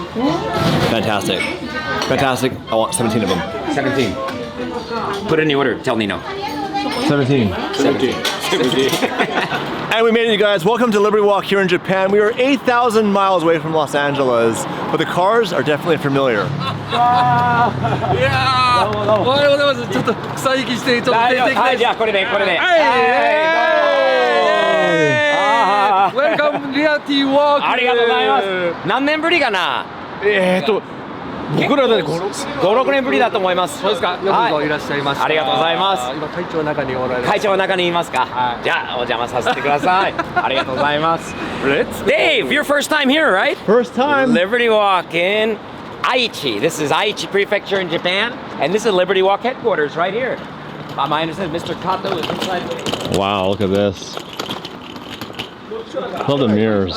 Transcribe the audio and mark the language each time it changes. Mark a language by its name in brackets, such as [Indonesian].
[English] Fantastic. Fantastic. I want 17 of them. 17. Put it in the order. Tell Nino. 17. And we made it, you guys. Welcome to Liberty Walk here in Japan. We are 8,000 miles away from Los Angeles, but the cars are definitely familiar. [Japanese] おはようございます。ちょっと草行きしてちょっと出てきて。はい、じゃあこれで。 [English] Welcome Reality Walk。 [Japanese] ありがとうございます。何年ぶりかな？僕らで5、 5、6年ぶりだと思います。そうですか。よくぞいらっしゃいました。ありがとうございます。今会長の中におられる。会長の中にいますか？はい。じゃあお邪魔させてください。ありがとうございます。 [English] Dave, your first time here, right? First time. Liberty Walk in Aichi. This is Aichi Prefecture in Japan, and this is Liberty Walk headquarters right here. My understanding, Mr. Kato is inside. Wow, look at this. Love the mirrors.